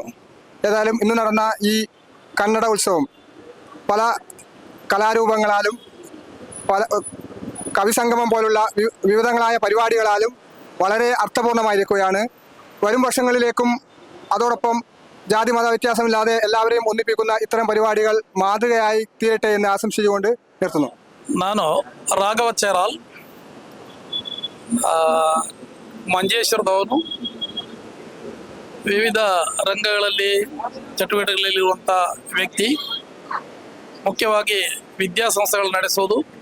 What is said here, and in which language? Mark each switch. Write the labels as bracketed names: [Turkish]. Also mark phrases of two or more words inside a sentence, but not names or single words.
[Malayalam] ഏതായാലും ഇന്ന് നടന്ന ഈ കന്നഡ ഉത്സവം പല കലാരൂപങ്ങളാലും പല കവിസംഗമം പോലുള്ള വിവിധങ്ങളായ പരിപാടികളാലും വളരെ അർത്ഥപൂർണമായിരിക്കുകയാണ്. വരും വർഷങ്ങളിലേക്കും അതോടൊപ്പം ജാതി മത വ്യത്യാസമില്ലാതെ എല്ലാവരെയും ഒന്നിപ്പിക്കുന്ന ഇത്തരം പരിപാടികൾ മാതൃകയായി തീരട്ടെ എന്ന് ആശംസിച്ചുകൊണ്ട് നിർത്തുന്നു. [Kannada] ನಾನು ರಾಘವ ಚೇರಾಲ್, ಮಂಜೇಶ್ವರದವನು. ವಿವಿಧ ರಂಗಗಳಲ್ಲಿ ಚಟುವಟಿಕೆಗಳಲ್ಲಿರುವಂಥ ವ್ಯಕ್ತಿ. ಮುಖ್ಯವಾಗಿ ವಿದ್ಯಾಸಂಸ್ಥೆಗಳು ನಡೆಸೋದು.